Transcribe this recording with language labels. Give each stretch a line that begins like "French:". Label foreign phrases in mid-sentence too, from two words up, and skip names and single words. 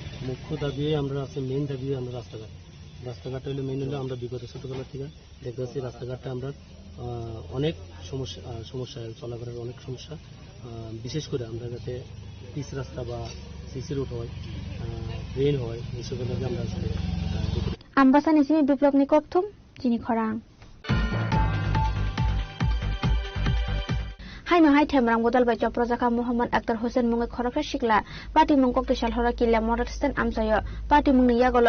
Bangla: মুখ্য দাবি আমরা আছে, মেইন দাবি আমরা রাস্তাঘাট হইলে মেইন হলে আমরা বিগত ছোটবেলা থেকে দেখতে পাচ্ছি রাস্তাঘাটটা আমরা অনেক সমস্যা চলাফেরার অনেক সমস্যা, বিশেষ করে আমরা যাতে পিচ রাস্তা বা
English: CC road
Bangla: হয়, ড্রেন হয়, এইসবের মধ্যে আমরা
Kok Borok: Ambasa Nisimi Biplop ni Kokthum Chini Khorang Hai no hai Temrang Bodal by Joprojaka Muhammad Akhtar Hussain Munga Khorokha Shikla Party Mungkok to Shalhora Killa Moratstan Amsayo Party Mungi Yagolo